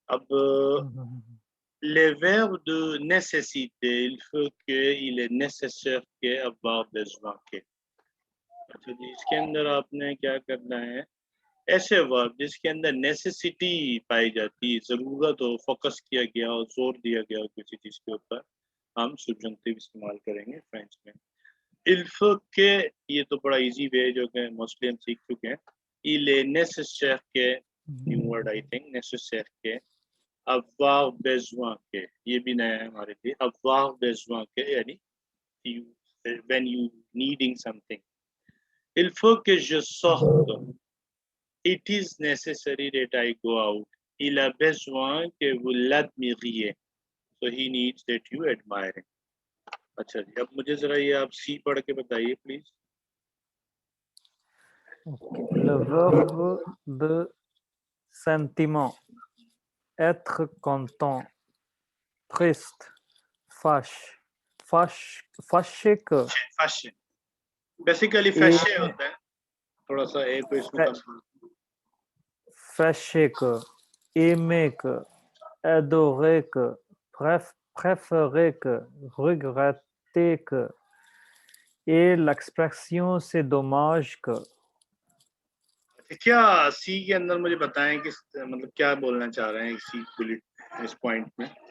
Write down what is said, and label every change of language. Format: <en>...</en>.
<fr>अब les verbes de nécessité, il faut que, il est nécessaire que, avoir besoin que।</fr> <hi>अच्छा जी, इसके अंदर आपने क्या करना है, ऐसे वर्ब जिसके अंदर नेसेसिटी पाई जाती है, जरूरत हो, फोकस किया गया हो, जोर दिया गया हो किसी चीज के ऊपर, हम subjunctive इस्तेमाल करेंगे फ्रेंच में।</hi> <fr>il faut que,</fr> <hi>ये तो बड़ा इजी वे है जो कि मोस्टली हम सीख चुके हैं।</hi> <fr>il est nécessaire que,</fr> <hi>new word I think, nécessaire que, avoir besoin के, ये भी नया है हमारे लिए, avoir besoin के यानी</hi> <en>when you needing something।</en> <fr>il faut que je sorte,</fr> <en>it is necessary that I go out,</en> <fr>il a besoin que vous l'admiriez,</fr> <en>so he needs that you admire him।</en> <hi>अच्छा जी, अब मुझे जरा ये आप सी पढ़ के बताइए please.</hi> <fr>Le verbe de sentiment, être content, triste, fâché que,</fr> <hi>fashion, basically फैशे होता है, थोड़ा सा ए को इसमें कम,</hi> <fr>fâché que, aimer que, adorer que, préférer que, regretter que, et l'expression c'est dommage que।</fr> <hi>क्या सी के अंदर मुझे बताएं कि मतलब क्या बोलना चाह रहे हैं सी बुलेट इस पॉइंट में।</hi>